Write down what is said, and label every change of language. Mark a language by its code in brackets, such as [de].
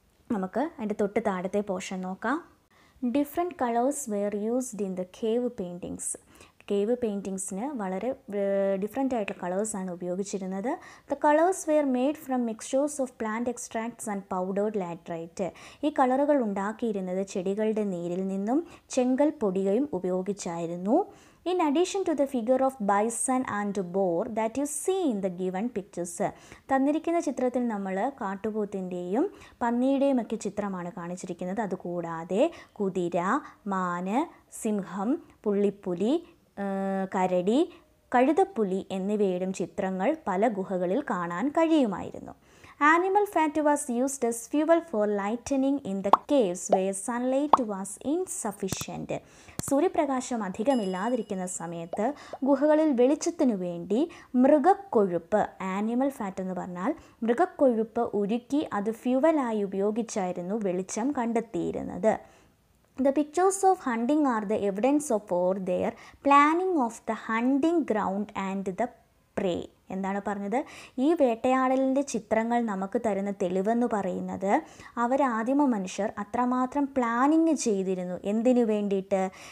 [ml] നമുക്ക് അതിൻ്റെ തൊട്ട് താഴത്തെ പോർഷൻ നോക്കാം. [en] Different colours were used in the cave paintings. [ml] Cave പെയിൻറ്റിങ്സിന് വളരെ ഡിഫറെൻ്റ് ആയിട്ടുള്ള കളേഴ്സാണ് ഉപയോഗിച്ചിരുന്നത്. [en] The colours were made from mixtures of plant extracts and powdered laterite. [ml] ഈ കളറുകൾ ഉണ്ടാക്കിയിരുന്നത് ചെടികളുടെ നീരിൽ നിന്നും ചെങ്കൽ പൊടിയും ഉപയോഗിച്ചായിരുന്നു. [en] In addition to the figure of bison and boar that you see in the given pictures. [ml] തന്നിരിക്കുന്ന ചിത്രത്തിൽ നമ്മൾ കാട്ടുപോത്തിൻ്റെയും പന്നിയുടെയും ഒക്കെ ചിത്രമാണ് കാണിച്ചിരിക്കുന്നത്. അതുകൂടാതെ കുതിര, മാന്, സിംഹം, പുള്ളിപ്പുലി, കരടി, കഴുതപ്പുലി എന്നിവയുടെയും ചിത്രങ്ങൾ പല ഗുഹകളിൽ കാണാൻ കഴിയുമായിരുന്നു. [en] Animal fat was used as fuel for lightening in the caves where sunlight was insufficient. [ml] സൂര്യപ്രകാശം അധികമില്ലാതിരിക്കുന്ന സമയത്ത് ഗുഹകളിൽ വെളിച്ചത്തിനു വേണ്ടി മൃഗക്കൊഴുപ്പ്, ആനിമൽ ഫാറ്റ് എന്ന് പറഞ്ഞാൽ മൃഗക്കൊഴുപ്പ് ഉരുക്കി അത് ഫ്യൂവലായി ഉപയോഗിച്ചായിരുന്നു വെളിച്ചം കണ്ടെത്തിയിരുന്നത്. [en] The pictures of hunting are the evidence for their planning of the hunting ground and the prey. [ml] എന്താണ് പറഞ്ഞത്? ഈ വേട്ടയാടലിൻ്റെ ചിത്രങ്ങൾ നമുക്ക് തരുന്ന തെളിവെന്ന് പറയുന്നത് ആദിമ മനുഷ്യർ അത്രമാത്രം പ്ലാനിങ് ചെയ്തിരുന്നു. എന്തിനു വേണ്ടിയിട്ട്?